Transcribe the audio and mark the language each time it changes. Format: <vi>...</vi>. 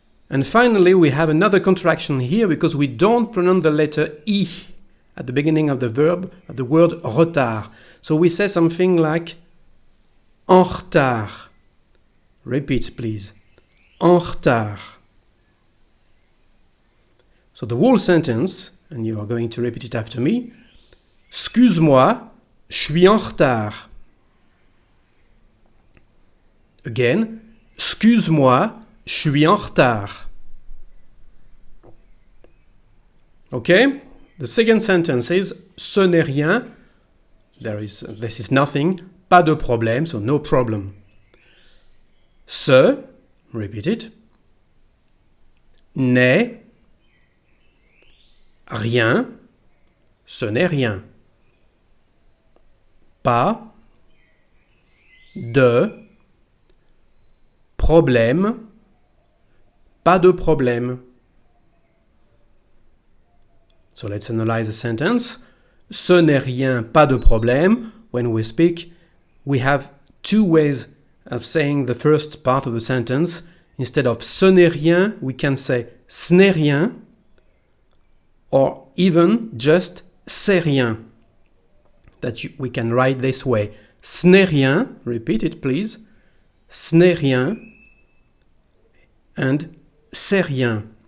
<en>And finally, we have another contraction here because we don't pronounce the letter I at the beginning of the verb, of the word retard. So we say something like en retard. Repeat, please.</en> <fr>En retard.</fr> <en>So the whole sentence, and you are going to repeat it after me.</en> <fr>Excuse-moi, je suis en retard.</fr> <en>Again,</en> <fr>excuse-moi, je suis en retard.</fr> <en>Okay? The second sentence is</en> <fr>ce n'est rien.</fr> <en>This is nothing.</en> <fr>Pas de problème,</fr> <en>so no problem.</en> <fr>Ce,</fr> <en>repeat it.</en> <fr>N'est rien. Ce n'est rien. Pas de problème. Pas de problème.</fr> <en>So let's analyze the sentence.</en> <fr>Ce n'est rien, pas de problème.</fr> <en>When we speak, we have two ways of saying the first part of the sentence. Instead of</en> <fr>ce n'est rien,</fr> <en>we can say ce n'est rien, or even just</en> <fr>c'est rien.</fr> <en>We can write this way.</en> <fr>Ce n'est rien,</fr> <en>repeat it please.</en> <fr>Ce n'est rien, and c'est rien.</fr>